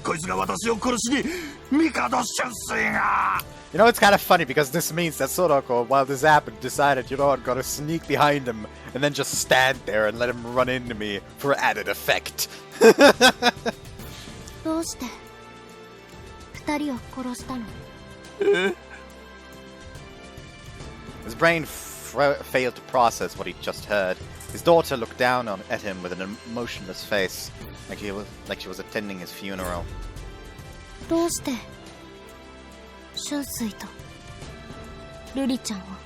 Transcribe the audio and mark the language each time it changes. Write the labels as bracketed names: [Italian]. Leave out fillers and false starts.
[Japanese] こいつが私を殺しに帝出水が。 [English] You know, it's kind of funny because this means that Sorako, while this happened, decided, you know what, gotta sneak behind him and then just stand there and let him run into me for added effect. [Japanese] どうして二人を殺したの？ [English] His brain failed to process what he just heard. His daughter looked down at him with an emotionless face, like she was attending his funeral. [Japanese] どうして春水と瑠璃ちゃんを？